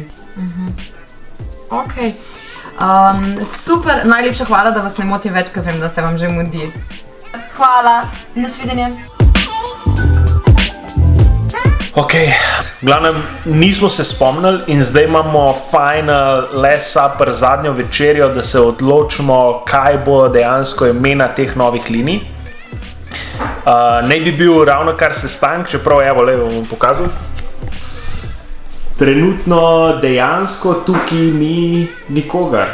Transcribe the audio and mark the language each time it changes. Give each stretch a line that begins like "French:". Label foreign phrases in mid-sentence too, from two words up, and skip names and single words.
Slovenian: Ok. Super, najlepša hvala, da vas ne motim več, ker vem, da se vam že mudi. Hvala, nasvidenje. Ok, v glavnem nismo se spomnili in zdaj imamo
English: final last supper,
Slovenian: zadnjo večerjo, da se odločimo, kaj bo dejansko imena teh novih linij. Naj bi bil ravno kar sestanek, čeprav evo, le bom pokazal. Trenutno dejansko tukaj ni nikogar.